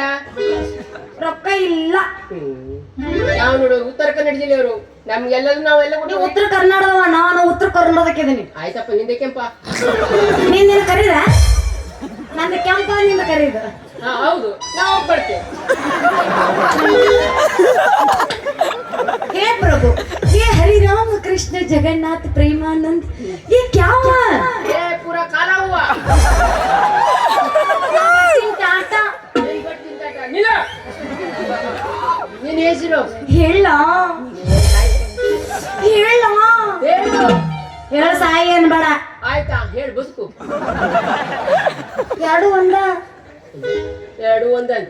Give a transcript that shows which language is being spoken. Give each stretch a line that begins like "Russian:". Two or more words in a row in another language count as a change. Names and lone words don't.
Kannada: ರೊಕ್ಕ ಇಲ್ಲ. ನಾವು ನೋಡು ಉತ್ತರ ಕನ್ನಡ ಜಿಲ್ಲೆಯವರು, ನಮ್ಗೆಲ್ಲರೂ ನಾವೆಲ್ಲ ನೀ ಕೊಟ್ಟು. ಉತ್ತರ ಕರ್ನಾಟಕದವ, ನಾನು ಉತ್ತರ ಕರ್ನಾಟಕದಿನಿ. ಆಯ್ತಪ್ಪ, ನಿಂದೆ ಕೆಂಪ. ನೀನ್ ಕರೀದ? ನಂದು ಕೆಂಪ, ನಿಂದ ಕರೀದ. ಹಾ ಹೌದು, ನಾವು ಬರ್ತೇವೆ.
Hindi: हे प्रभु, ये हरि राम कृष्ण जगन्नाथ प्रेमानंद, ये क्या हुआ? ये पूरा काला हुआ. टाटा.
Kannada: ನಿಲ್ಲ, ನೀನ್ ಹೆಸರು ಹೇಳ ಹೇಳ ಹೇಳು. ಹೇಳ, ಸಾಯಿ ಅನ್ಬೇಡ. ಆಯ್ತಾ, ಹೇಳು ಬದುಕು. ಎರಡು ಒಂದ. ಎರಡು ಒಂದಂತ